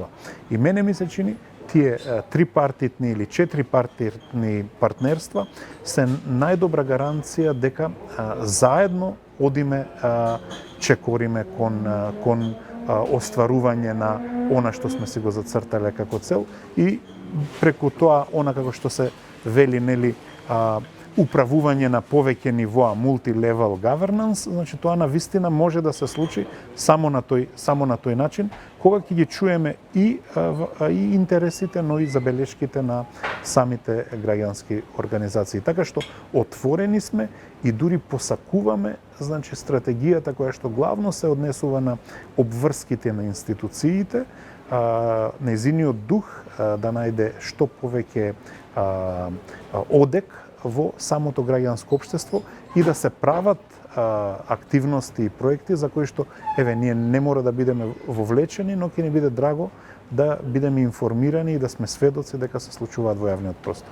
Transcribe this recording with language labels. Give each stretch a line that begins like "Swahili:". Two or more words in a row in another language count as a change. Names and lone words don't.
Macedonian: И мене ми се чини тие трипартитни или четирипартитни партнерства се најдобра гаранција дека заедно одиме чекориме кон остварување на она што сме си го зацртале како цел и преку тоа она како што се вели, нели, управување на повеќе нивоа,
English: multi-level governance,
Macedonian: значи тоа на вистина може да се случи само на тој начин, кога ќе ги чуеме и интересите, но и забелешките на самите граѓански организации. Така што отворени сме и дури посакуваме, значи, стратегијата која што главно се однесува на обврските на институциите, нејзиниот дух да најде што повеќе одек во самото граѓанско општество и да се прават активности и проекти за кои што ние не мора да бидеме вовлечени, но ќе ни биде драго да бидеме информирани и да сме сведоци дека се случуваат во јавниот простор.